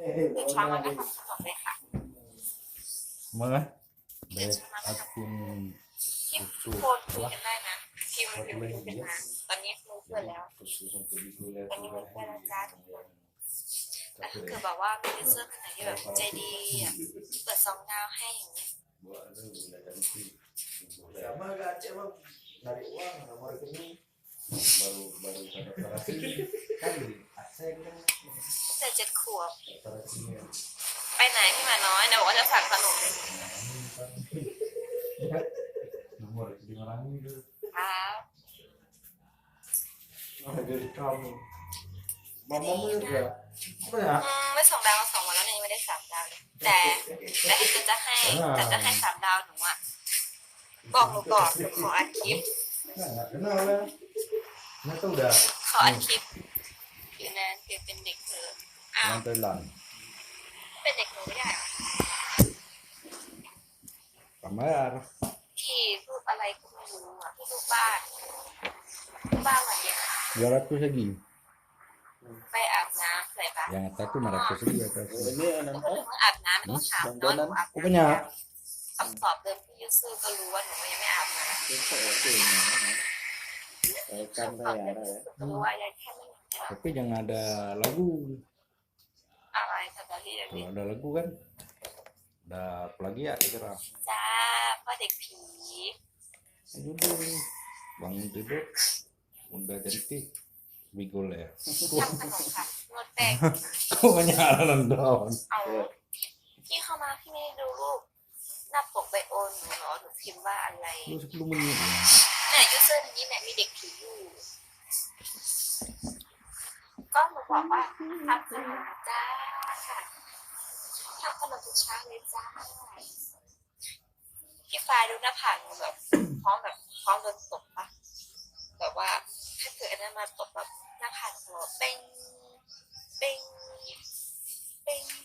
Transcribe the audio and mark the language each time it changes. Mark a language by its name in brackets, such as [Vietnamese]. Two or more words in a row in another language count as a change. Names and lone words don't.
[Thai] ตื่นเช้ามาก็ทำขนมเลยค่ะ [Indonesian] Mana? [Thai] ตื่น [Indonesian] Baik, [Thai] เช้ามาก็ทำ [Indonesian] akun [Thai] ที่ [Indonesian] itu [Thai] โพสต์คุยกันได้นะพิมพ์คุยกันมาตอนนี้รู้เพื่อนแล้ว [Indonesian] khusus untuk dikuliah [Thai] ตอนนี้มีเพื่อนแล้วจ้าทุกคนแต่ถ้าเกิดแบบว่ามียูเซอร์คนไหนที่แบบใจดีอะเปิด2 ดาวให้อย่างเงี้ย [Indonesian] Sama gak Aceh bang, narik uang nomor rekening baru tanda kan di Aceh kan [Thai] แต่7 ขวบ [Indonesian] tanda sini [Thai] ไปไหนพี่หมาน้อยนะบอกว่าจะสั่งขนม [Indonesian] nomor rekening orang itu [Thai] ครับ [Indonesian] ada dari kamu mamamu juga apa ya [Thai] ไม่2 ดาว 2 วันแล้วเนี่ยยังไม่ได้3 ดาวเลยแต่จะให้3 ดาวหนูอะบอกหนูก่อนหนูขออัดคลิป [Indonesian] nggak kenal lah nah itu udah [Thai] ขออัดคลิปคือแนนคือเป็นเด็กเธออ้าว [Indonesian] yang Thailand [Thai] เป็นเด็กหนูไม่ได้เหรอ [Indonesian] kamar [Thai] พี่รูปอะไรก็ไม่รู้อ่ะพี่รูปบ้านวันเดียว [Indonesian] 200 lagi [Thai] ไปอาบน้ำใส่ปะ [Indonesian] yang atas itu 500 lagi atas ini [Thai] แล้ว [Indonesian] anak [Thai] ก็ถึงอาบน้ำหนูถามน้องหนูอาบ [Indonesian] aku punya [Thai] คำตอบเดิมพี่ยูซูก็รู้ว่าหนูยังไม่อาบน้ำ [Indonesian] itu oke kan [Thai] คำตอบเดิม [Indonesian] ya [Thai] ก็รู้ว่ายังแค่ไม่มี [Indonesian] tapi jangan ada lagu [Thai] อะไรแต่ตอนที่ยัง [Indonesian] kalau ada lagu kan ada plagiat kira [Thai] จ้าพ่อเด็กผี [Indonesian] judul bangun tidur udah cantik bigol ya [Thai] ทำขนมค่ะนวดแป้ง [Indonesian] kok banyak daun [Thai] เอาพี่เข้ามาพี่ไม่ได้ดูรูปหน้าปกไบโอหนูเหรอหนูพิมพ์ว่าอะไร [Indonesian] lu 10 menit ya [Thai] เนี่ยยูเซอร์นี้เนี่ยมีเด็กผีอยู่ก็หนูบอกว่าทำขนมจ้าทำขนมทุกเช้าเลยจ้าพี่ฟ้าดูหน้าผากหนูแบบพร้อมโดนตบปะแบบว่าถ้าเกิดอันนั้นมาตบแบบหน้าผากหนูเป้งเป้งเป้ง